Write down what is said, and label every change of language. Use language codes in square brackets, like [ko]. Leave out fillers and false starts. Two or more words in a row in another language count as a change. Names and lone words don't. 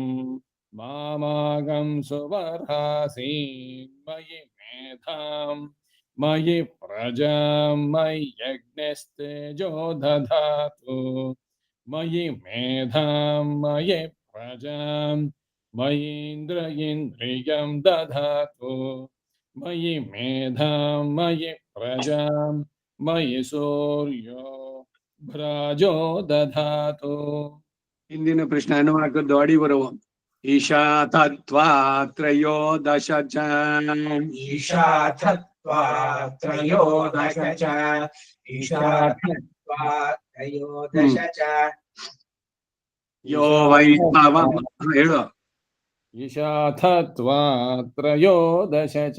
[sa] मामागं सुवर्हासीन्मयि मेधां मयि प्रजां मयि यज्ञस्तेजो दधातु मयि मेधां मयि प्रजां मयीन्द्र इन्द्रियं दधातु मयि मेधां मयि प्रजां मयि सूर्यो भ्राजो दधातु [kn] ಹಿಂದಿನ ಪ್ರಶ್ನೆ ಅನುವಾಕದ್ದು ಅಡಿ ಬರುವ [sa] ಈಶಾ ತತ್ವಾ ತ್ರಯೋದಶ ಚ ईशाथत्वा त्रयोदश च ईशाथत्वा त्रयोदश च ಯೋ ವೈ ಪವ ಹೇಳು ईशाथत्वा त्रयोदश च